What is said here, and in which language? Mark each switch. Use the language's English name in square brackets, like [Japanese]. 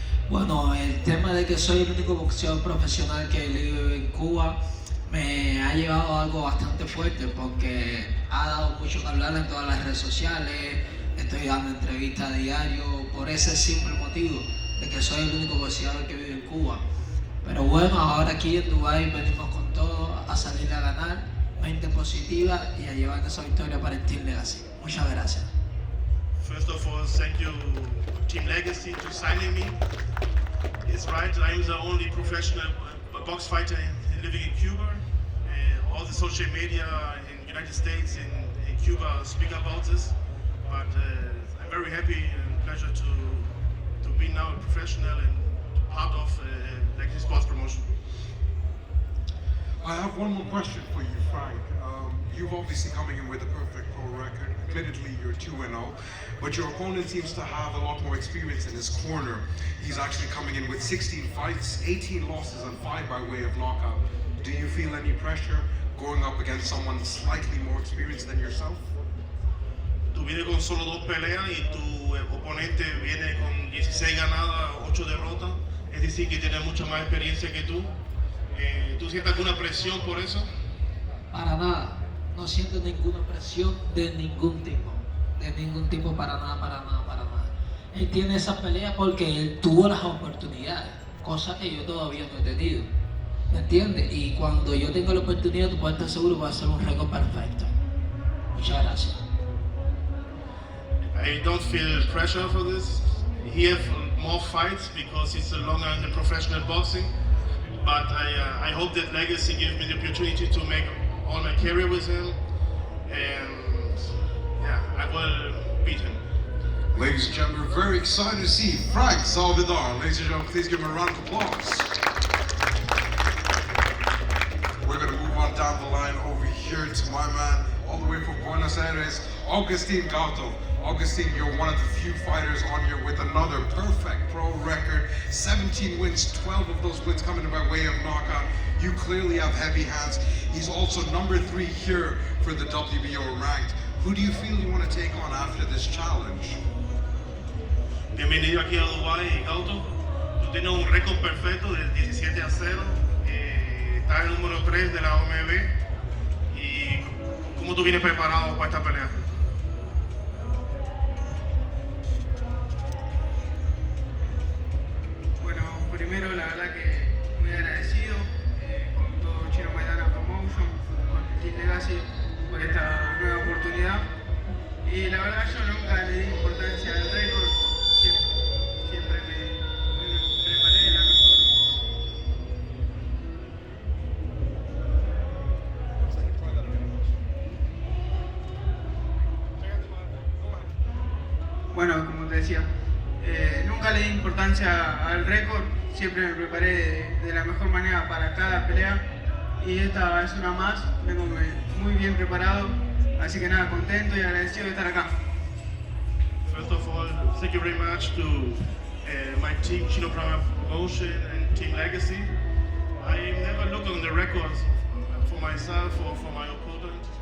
[Spanish] Bueno, el tema de que soy el único boxeador profesional que vive en Cuba me ha llevado a algo bastante fuerte porque ha dado mucho que hablar en todas las redes sociales, estoy dando entrevistas a diario por ese simple motivo de que soy el único boxeador que vive en Cuba. Pero bueno, ahora aquí en Dubái venimos con todo a salir a ganar, mente positiva y a llevar esa victoria para el Team Legacy. Muchas gracias. [English] First of all, thank you Team Legacy for signing me. It's right, I'm the only professional box fighter living in Cuba. All the social media in the United States and in Cuba speak about this, but I'm very happy and pleasure to be now a professional and part of Legacy Sports Promotion. I have one more question for you, Frank. You've obviously coming in with a perfect pro record. Admittedly, you're 2-0, but your opponent seems to have a lot more experience in his corner. He's actually coming in with 16 fights, 18 losses, and 5 by way of knockout. Do you feel any pressure going up against someone slightly more experienced than yourself? [Spanish] Tú vienes con solo 2 peleas y tu oponente viene con 16 ganadas, 8 derrotas. Es decir, que tiene mucha más experiencia que tú. ¿Tú sientes alguna presión por eso? Para nada, no siento ninguna presión de ningún tipo, para nada. Él tiene esa pelea porque él tuvo las oportunidades, cosa que yo todavía no he tenido, ¿me entiendes? Y cuando yo tenga la oportunidad, tú puedes estar seguro que va a ser un récord perfecto. Muchas gracias. [English] I don't feel pressure for this. He have more fights because he's longer in the professional boxing. But I hope that Legacy gives me the opportunity to make all my career with him, and yeah, I will beat him. Ladies and gentlemen, we're very excited to see Frank Salvador. Ladies and gentlemen, please give him a round of applause. We're going to move on down the line over here to my man, all the way from Buenos Aires, Augustin Gauto. Augustin, you're one of the few fighters on here with another perfect pro record. 17 wins, 12 of those wins coming by way of knockout. You clearly have heavy hands. He's also number 3 here for the WBO ranked. Who do you feel you want to take on after this challenge? [Spanish] Bienvenido aquí a Dubái, Gauto. Tú tienes un récord perfecto de 17-0. Estás en el número 3 de la OMB. ¿Y cómo tú vienes preparado para esta pelea? Primero, la verdad que muy agradecido con todo Chino Maidana Promotion, con el Team Legacy por esta nueva oportunidad. Y la verdad yo nunca le di importancia al récord, siempre me preparé de la mejor. Bueno, como te decía, nunca le di importancia al récord. Siempre me preparé de la mejor manera para cada pelea y esta es una más, vengo muy bien preparado, así que nada, contento y agradecido de estar acá. [English] First of all, thank you very much to my team, Chino Promotion and Team Legacy. I never look on the records for myself or for my opponent.